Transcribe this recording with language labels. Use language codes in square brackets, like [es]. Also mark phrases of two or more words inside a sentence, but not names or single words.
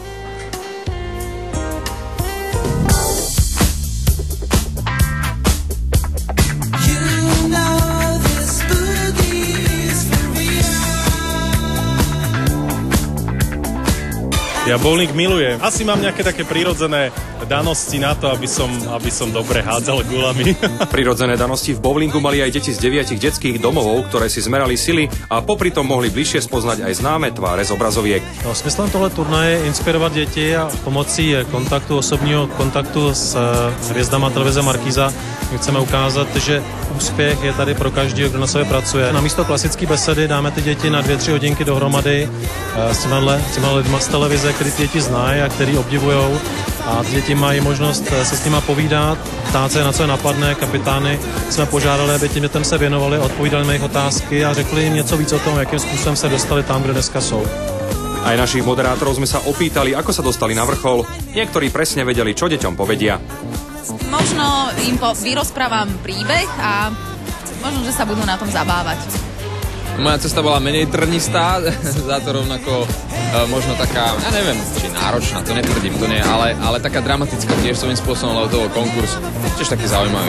[sk] Ja bowling milujem. Asi mám nejaké také prirodzené danosti na to, aby som dobre hádzal gulami. Prirodzené danosti v bowlingu mali aj deti z 9 detských domovov, ktoré si zmerali sily a popri tom mohli bližšie spoznať aj známe tváre z obrazoviek. [cs] No, smyslem tohle turnaje je inspirovat děti a pomocí kontaktu, osobního kontaktu s hvězdama televize Markíza chceme ukázat, že úspěch je tady pro každého, kdo na sobě pracuje. Namísto klasické besedy dáme ty děti na 2-3 hodinky dohromady s těma lidma z televize, který ty děti znají a který obdivujou. A ty děti mají možnost se s nima povídat, ptát se, na co je napadne. Kapitány jsme požádali, aby těm dětem se věnovali, odpovídali na jejich otázky a řekli jim něco víc o tom, jakým způsobem se dostali tam, kde dneska jsou. [sk] Aj našich moderátorov sme sa opýtali, ako sa dostali na vrchol. Niektorí presne vedeli, čo deťom povedia. Možno im vyrozprávam príbeh a možno, že sa budú na tom zabávať. Moja cesta bola menej trnistá, za to rovnako možno taká, ja neviem, či náročná, to netvrdím, to nie, ale taká dramatická tiež svojím spôsobom, lebo to bol konkurs, tiež taký zaujímavý.